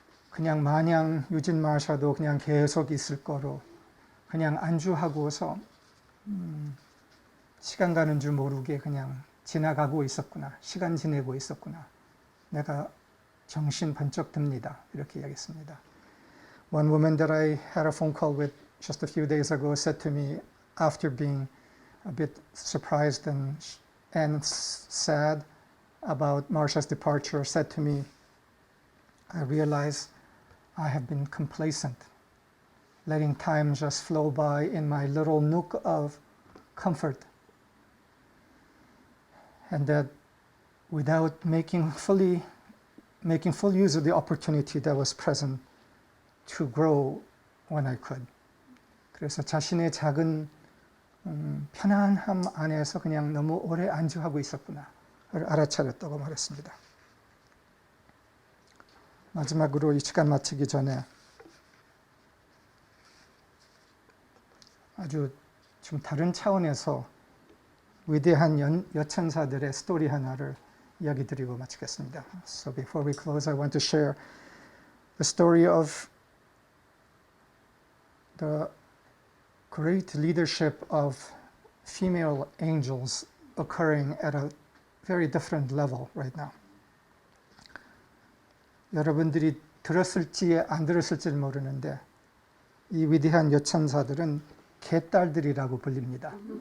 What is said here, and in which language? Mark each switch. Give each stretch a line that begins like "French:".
Korean: 그냥 마냥 유진 마셔도 그냥 계속 있을 거로 그냥 안주하고서 시간 가는 줄 모르게 그냥 지나가고 있었구나. 시간 지내고 있었구나. 내가 정신 번쩍 듭니다. 이렇게 이야기했습니다.
English: One woman that I had a phone call with just a few days ago said to me after being a bit surprised and sad about Marsha's departure, said to me, I realize I have been complacent, letting time just flow by in my little nook of comfort, and that without making full use of the opportunity that was present to grow when I could.
Korean: 그래서 자신의 작은 편안함 안에서 그냥 너무 오래 안주하고 있었구나를 알아차렸다고 말했습니다. 마지막으로 이 시간 마치기 전에 아주 좀 다른 차원에서 위대한 여천사들의 스토리 하나를 이야기 드리고 마치겠습니다.
English: So before we close, I want to share the story of the great leadership of female angels occurring at a very different level right now.
Korean: 여러분들이 들었을지 안 들었을지는 모르는데 이 위대한 여천사들은 개딸들이라고 불립니다.